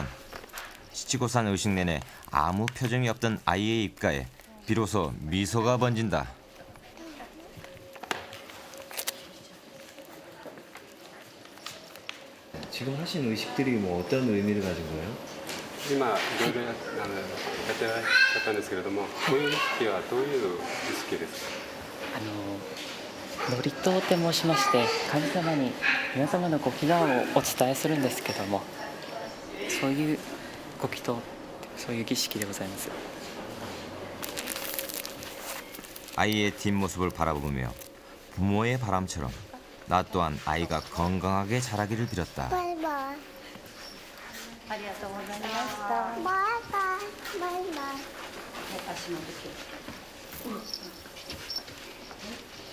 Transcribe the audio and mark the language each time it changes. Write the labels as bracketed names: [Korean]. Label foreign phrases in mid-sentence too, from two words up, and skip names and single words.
[Korean] 시치고산 의식 내내 아무 표정이 없던 아이의 입가에 비로소 미소가 번진다. 지금 하신 의식들이 뭐 어떤 의미를 가진 거예요? [Japanese] 今いろいろやってらっしゃったんですけれども、こういう意識はどういう意識ですか？祝詞と申しまして、神様に皆様のご祈願をお伝えするんですけども、そういうご祈祷、そういう儀式でございます。 [Korean] 아이의 뒷모습을 바라보며 부모의 바람처럼 나 또한 아이가 건강하게 자라기를 빌었다. [Japanese] バイバイ。ありがとうございました。バイバイ。バイバイ。足の時。